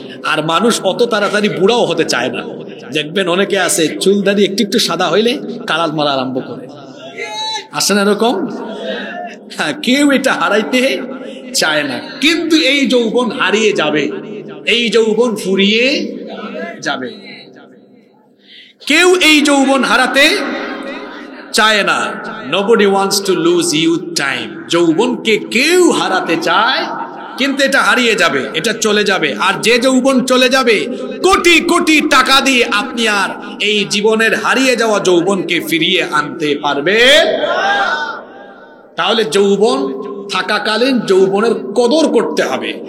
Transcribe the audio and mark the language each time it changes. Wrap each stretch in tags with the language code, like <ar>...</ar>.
<bn>আর মানুষ অত তাড়াতাড়ি বুড়াও হতে চায় না। দেখবেন অনেকে আছে চুল দাড়ি একটু একটু সাদা হইলে কালাল মারা আরম্ভ করে, আসেন এরকম। হ্যাঁ, কেউ এটা হারাইতে চায় না, কিন্তু এই যৌবন হারিয়ে যাবে, এই যৌবন ফুরিয়ে যাবে। কেউ এই যৌবন হারাতে চায় না।</bn> <en>Nobody wants to lose youth time.</en> <bn>যৌবনকে কেউ হারাতে চায়, কিন্তু এটা হারিয়ে যাবে, এটা চলে যাবে। আর যে যৌবন চলে যাবে, কোটি কোটি টাকা দিয়ে আপনি আর এই জীবনের হারিয়ে যাওয়া যৌবনকে ফিরিয়ে আনতে পারবেন। তাহলে যৌবন থাকাকালীন যৌবনের কদর করতে হবে।</bn>